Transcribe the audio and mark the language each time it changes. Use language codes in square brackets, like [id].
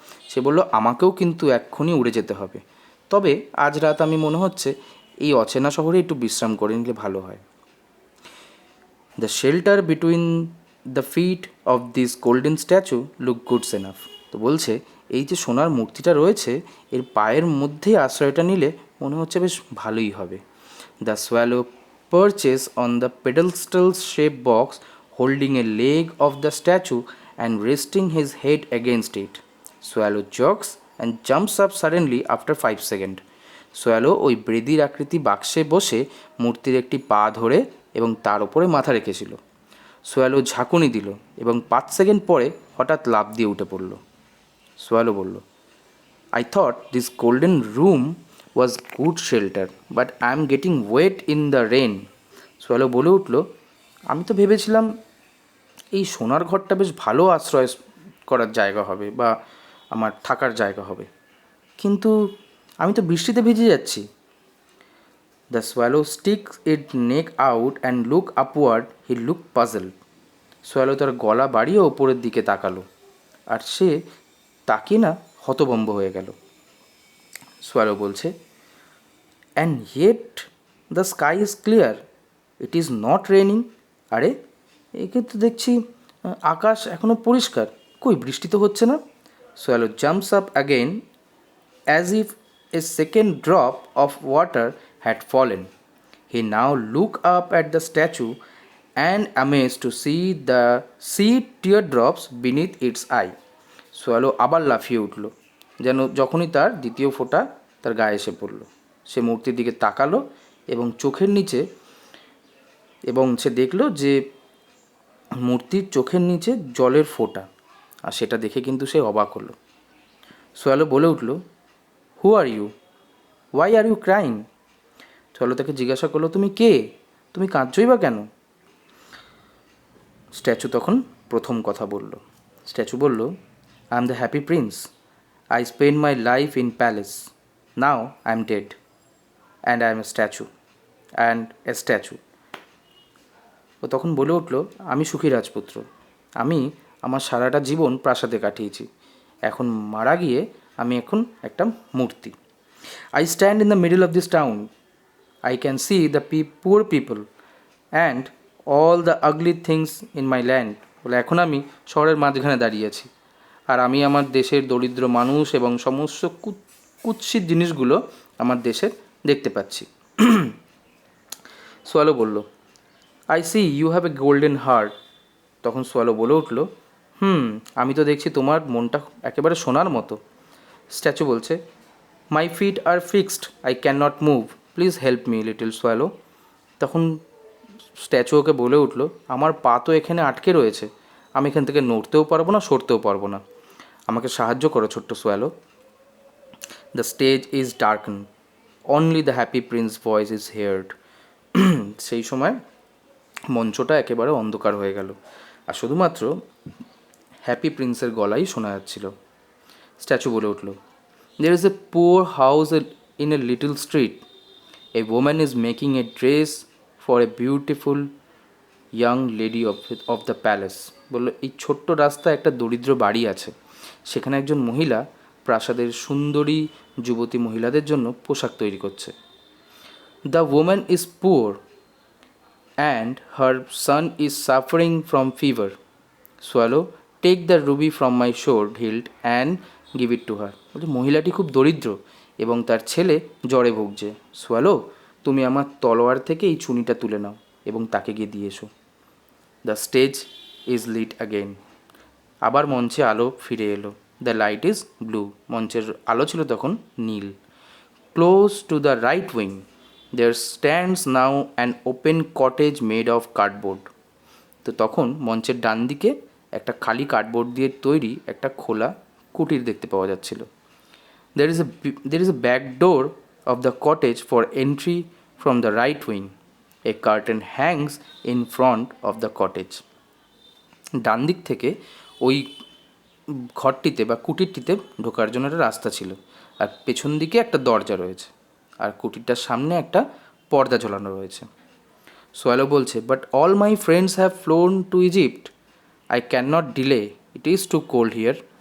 [bn] সে বলল, আমাকেও কিন্তু এক্ষুনি উড়ে যেতে হবে, তবে আজ রাত আমি মনে হচ্ছে এই অচেনা শহরে একটু বিশ্রাম করে নিলে ভালো হয়। [en] The shelter between the feet of this golden statue look goods enough. [bn] তো বলছে, এই যে সোনার মূর্তিটা রয়েছে এর পায়ের মধ্যেই আশ্রয়টা নিলে মনে হচ্ছে বেশ ভালোই হবে। [en] The swallow perches on the pedestal shaped box, holding a leg of the statue and resting his head against it. Swallow jogs and jumps up suddenly after 5 seconds. [bn] Swallow ওই বৃদ্ধির আকৃতি বাক্সে বসে মূর্তির একটি পা ধরে এবং তার উপরে মাথা রেখেছিল। সোয়ালো ঝাঁকুনি দিল এবং 5 সেকেন্ড পরে হঠাৎ লাফ দিয়ে উঠে পড়ল। সোয়ালো বলল, [en] I thought this golden room was good shelter, but I am getting wet in the rain. [bn] Swallow বলে উঠল, আমি তো ভেবেছিলাম এই সোনার ঘরটা বেশ ভালো আশ্রয় করার জায়গা হবে বা আমার থাকার জায়গা হবে, কিন্তু আমি তো বৃষ্টিতে ভিজে যাচ্ছি। [en] The swallow sticks it neck out and look upward, he look puzzled. [bn] Swallow তার গলা বাড়িয়ে ওপরের দিকে তাকালো, আর সে তাকিয়ে না হতভম্ব হয়ে গেল। সোয়ালো বলছে, [en] And yet the sky is clear, it is not raining. [bn] আরে একে তো দেখছি আকাশ এখনও পরিষ্কার, কই বৃষ্টি তো হচ্ছে না। [en] Swallow jumps up again as if a second drop of water had fallen. He now looked up at the statue and amazed to see teardrops beneath its eye. [bn] Swallow আবার লাফিয়ে উঠল, যেন যখনই তার দ্বিতীয় ফোঁটা তার গায়ে এসে পড়ল। সে মূর্তির দিকে তাকালো এবং চোখের নিচে এবং সে দেখল যে মূর্তির চোখের নিচে জলের ফোঁটা, আর সেটা দেখে কিন্তু সে অবাক হলো। সোয়ালো বলে উঠল, [en] Who are you, why are you crying? [bn] Swallow তাকে জিজ্ঞাসা করলো, তুমি কে, তুমি কাঁদছই বা কেন? স্ট্যাচু তখন প্রথম কথা বলল। স্ট্যাচু বলল, [en] I am the happy prince, I spend my life in palace, now I am dead and I am a statue. [bn] ও তখন বলে উঠল, আমি সুখী রাজপুত্র, আমি আমার সারাটা জীবন প্রাসাদে কাটিয়েছি, এখন মারা গিয়ে আমি এখন একটা মূর্তি। [en] I stand in the middle of this town. I can see the poor people and all the ugly things in my land. [bn] বলে এখন আমি শহরের মাঝখানে দাঁড়িয়ে আছি, আর আমি আমার দেশের দরিদ্র মানুষ এবং সমস্ত কুৎসিত জিনিসগুলো আমার দেশের দেখতে পাচ্ছি। সোয়ালো বলল, [en] I see you have a golden heart. [bn] তখন সোয়ালো বলে উঠল, আমি তো দেখছি তোমার মনটা একেবারে সোনার মতো। স্ট্যাচু বলছে, [en] My feet are fixed, I can not move, please help me little swallow. [bn] তখন স্ট্যাচু ওকে বলে উঠল, আমার পা তো এখানে আটকে রয়েছে, আমি এখান থেকে নড়তেও পারবো না, সরতেও পারবো না, আমাকে সাহায্য করো ছোট্ট swallow. [en] The stage is darken, only the happy prince voice is heard. [bn] সেই সময় মঞ্চটা একেবারে অন্ধকার হয়ে গেল, আর শুধুমাত্র হ্যাপি প্রিন্সের গলাই শোনা যাচ্ছিল। স্ট্যাচু বলে উঠল, [en] there is a poor house in a little street. A woman is making a dress for a beautiful young lady of the palace. [bn] বললো, এই ছোট্ট রাস্তায় একটা দরিদ্র বাড়ি আছে, সেখানে একজন মহিলা প্রাসাদের সুন্দরী যুবতী মহিলাদের জন্য পোশাক তৈরি করছে। [en] The woman is poor and her son is suffering from fever. Swallow, take the ruby from my sword hilt and give it to her. [bn] বলছে মহিলাটি খুব দরিদ্র এবং তার ছেলে জ্বরে ভুগছে। সোয়ালো, তুমি আমার তলোয়ার থেকে এই চুনিটা তুলে নাও এবং তাকে গিয়ে দিয়ে এসো। [en] the stage is lit again, [bn] আবার মঞ্চে আলো ফিরে এলো। [en] the light is blue, [bn] মঞ্চের আলো ছিল তখন নীল। [en] Close to the right wing there stands now an open cottage made of cardboard. [bn] তো তখন মঞ্চের ডান দিকে একটা খালি কার্ডবোর্ড দিয়ে তৈরি একটা খোলা কুটির দেখতে পাওয়া যাচ্ছিল। [en] there is a back door of the cottage for entry from the right wing. A curtain hangs in front of the cottage. [bn] ডান দিক থেকে ওই ঘরটিতে বা কুটিরটিতে ঢোকার জন্য একটা রাস্তা ছিল, আর পেছন দিকে একটা দরজা রয়েছে, আর কুটিরটার সামনে একটা পর্দা ঝোলানো রয়েছে। সোয়ালো বলছে, [en] But all my friends have flown to Egypt, I can not delay, it is too cold here.